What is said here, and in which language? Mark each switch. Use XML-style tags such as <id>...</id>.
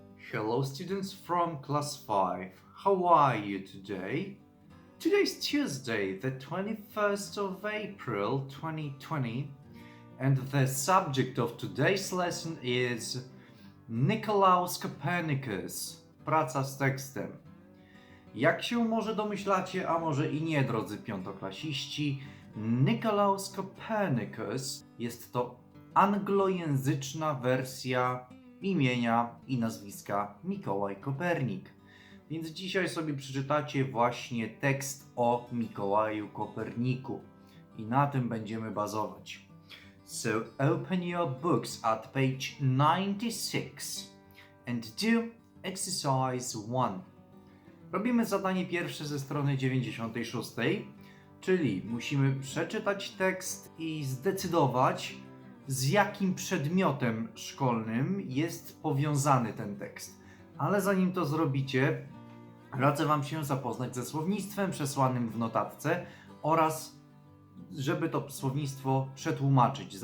<en>Hello students from class 5. How are you today? Today is Tuesday, the 21st of April 2020, and the subject of today's lesson is Nicolaus Copernicus,</en> <pl>praca z tekstem. Jak się może domyślacie, a może i nie, drodzy piątoklasiści, Nicolaus Copernicus jest to anglojęzyczna wersja imienia i nazwiska Mikołaj Kopernik. Więc dzisiaj sobie przeczytacie właśnie tekst o Mikołaju Koperniku i na tym będziemy bazować.</pl> <en>So open your books at page 96 and do exercise 1.</en> <pl>Robimy zadanie pierwsze ze strony 96, czyli musimy przeczytać tekst i zdecydować, z jakim przedmiotem szkolnym jest powiązany ten tekst. Ale zanim to zrobicie, radzę Wam się zapoznać ze słownictwem przesłanym w notatce oraz żeby to słownictwo przetłumaczyć.</pl>